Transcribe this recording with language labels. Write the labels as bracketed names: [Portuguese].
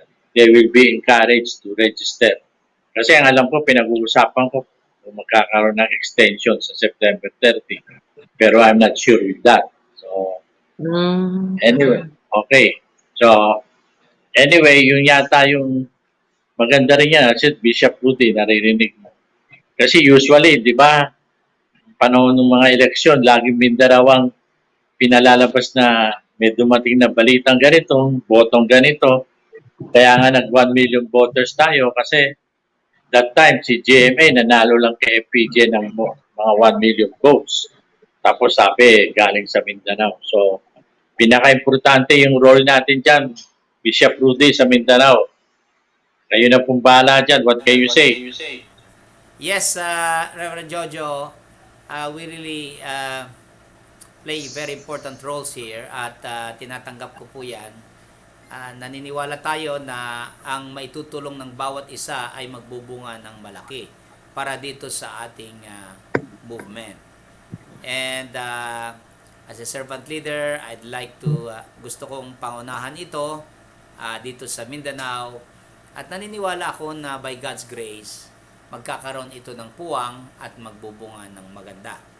[English] They will be encouraged to register. [Filipino] Kasi ang alam ko, pinag-uusapan ko kung magkakaroon ng extension sa September 30. [English] Pero I'm not sure with that. So, anyway, okay. [Filipino] So, anyway, yun yata yung maganda rin yan. Kasi Bishop Rudy, naririnig mo. Kasi usually, di ba, panahon ng mga eleksyon, laging Mindanao ang pinalalabas na may dumating na balitang ganito, botong ganito. Kaya nga nag 1 million voters tayo kasi [English] that time [Filipino] si GMA nanalo lang kay FPJ ng mga 1 million votes. Tapos sabi galing sa Mindanao. So pinaka-importante yung role natin dyan, Bishop Rudy sa Mindanao. Kayo na pong bahala dyan. [English] What can you say? Yes, Reverend Jojo, we really play very important roles here [Filipino] at tinatanggap ko po yan. Naniniwala tayo na ang maitutulong ng bawat isa ay magbubunga ng malaki para dito sa ating movement. [English] And as a servant leader, I'd like to, [Filipino] gusto kong pangunahan ito dito sa Mindanao at naniniwala ako na [English] by God's grace, [Filipino] magkakaroon ito ng puwang at magbubunga ng maganda.